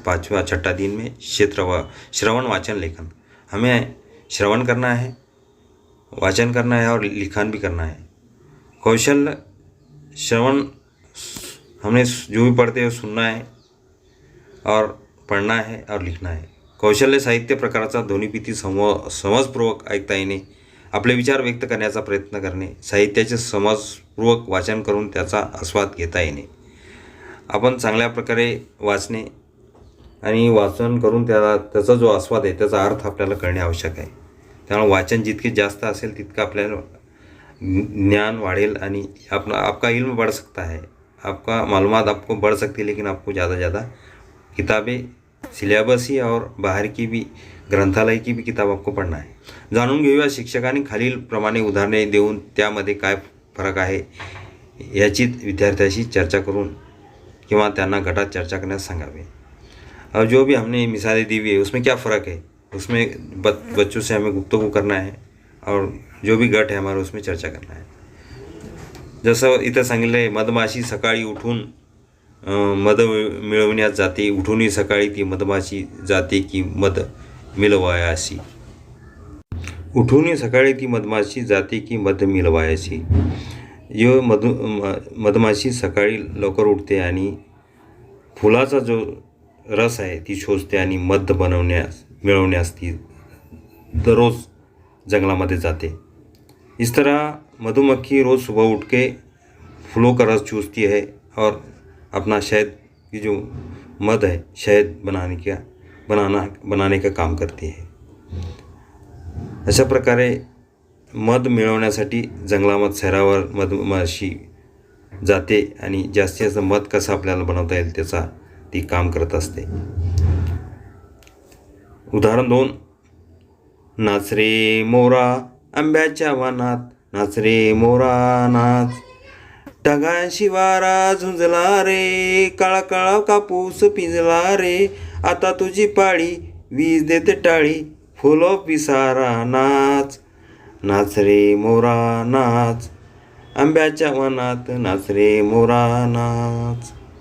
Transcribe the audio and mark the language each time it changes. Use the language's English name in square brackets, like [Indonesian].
[Hindi] 5व्या-6ठा दिन में श्रवण वाचन लेखन। हमें श्रवण करना है, वाचन करना है और लिखन भी करना है। कौशल श्रवण, हमने जो भी पढ़ते हैं सुनना है और पढ़ना है और लिखना है। [Marathi] कौशल्य साहित्य प्रकाराचा ध्वनिफीती समजपूर्वक ऐकता येणे, आपले विचार व्यक्त करण्याचा प्रयत्न करणे, साहित्याचे समजपूर्वक वाचन करून त्याचा आस्वाद घेता येणे। आपण चांगल्या प्रकारे वाचणे आणि वाचन करून त्याचा जो आस्वाद आहे, त्याचा अर्थ आपल्याला कळणे आवश्यक आहे। त्यामुळे वाचन जितके जास्त असेल तितकं आपल्याला ज्ञान वाढेल आणि [Hindi] आपका इल्म बढ़ सकता है, आपका मालूमात आपको बढ़ सकती है, लेकिन आपको ज़्यादा ज़्यादा किताबें, सिलेबस ही और बाहर की भी ग्रंथालय की भी किताब आपको पढ़ना है। [Marathi] जाणून घेऊया शिक्षकांनी खालील प्रमाणे उदाहरणे देऊन त्यामध्ये काय फरक आहे याची विद्यार्थ्यांशी चर्चा करून किंवा त्यांना गटात चर्चा करण्यास सांगावे। [Hindi] और जो भी हमने मिसालें दी हुई है उसमें क्या फ़र्क है, उसमें बच्चों से हमें गुफ्तगू करना है और जो भी गट है हमारा उसमें चर्चा करना है। [Marathi] जसं इथं सांगितलं आहे, मधमाशी सकाळी उठून मध मिळवण्यास जाते, उठूनही सकाळी ती मधमाशी जाते की मध मिळवायासी। उठूनही सकाळी ती मधमाशी जाते की मध मिळवायासी। यो मधमाशी सकाळी लवकर उठते आणि फुलाचा जो रस आहे ती शोषते आणि मध मिळवण्यास ती दररोज जंगलामध्ये जाते। [Hindi] इस तरह मधुमक्खी रोज़ सुबह उठ के फूलों का रस चूसती है और अपना शहद की जो मध है, शहद बनाने का काम करती है। [Marathi] अशा प्रकारे मध मिळवण्यासाठी जंगलामध्ये सैरावर मधमाशी जाते आणि जास्तीत जास्त मध कसं आपल्याला बनवता येईल त्याचा ती काम करत असते। उदाहरण 2, नाच रे मोरा आंब्याच्या वनात, नाच रे मोरा नाच, ढगांशी वारा झुंजला रे, काळा काळा कापूस पिंजला रे, आता तुझी पाळी वीज देते टाळी, फुलो पिसारा नाच, नाच रे मोरा नाच, आंब्याच्या वनात नाच रे मोरा नाच।